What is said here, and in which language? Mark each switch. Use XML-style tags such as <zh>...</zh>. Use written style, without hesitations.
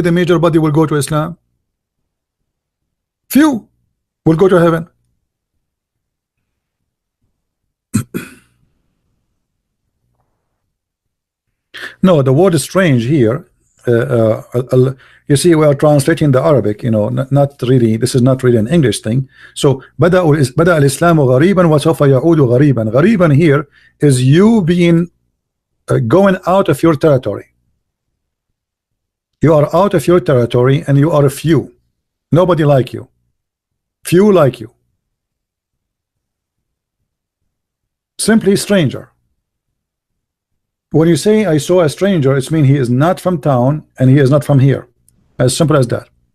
<en>The major body will go to Islam. Few will go to heaven. No, the word is strange here. You see, we are translating the Arabic, you know, not really, this is not really an English thing. So</en> <ar>بدأ الإسلام غريبا وسوف يعود غريبا.</ar> <en>غريبا here is you being going out of your territory. You are out of your territory and you are a few. Nobody like you. Few like you. Simply stranger. When you say I saw a stranger, it means he is not from town and he is not from here. As simple as that.</en>